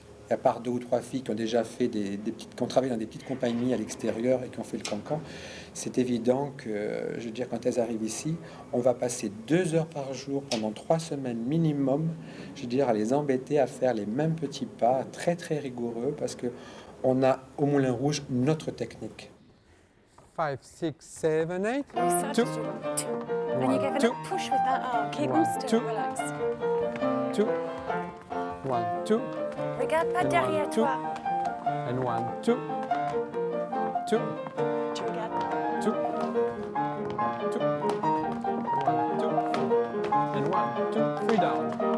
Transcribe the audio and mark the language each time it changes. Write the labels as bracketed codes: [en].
[fr] Et à part 2 ou 3 filles qui ont déjà fait qui ont travaillé dans des petites compagnies à l'extérieur et qui ont fait le cancan, c'est évident que, je veux dire, quand elles arrivent ici, on va passer 2 heures par jour pendant 3 semaines minimum, je veux dire, à les embêter à faire les mêmes petits pas, très très rigoureux, parce que on a au Moulin Rouge notre technique. [en] 5, 6, 7, 8. And you give a little push with that arm. Keep them still, relax. 2, 1, 2. [fr] Regarde pas derrière toi. [en] And 1, 2, 2, [fr] Tu regardes. [en] 2, 2, 1, 2, and 1, 2, 3 down.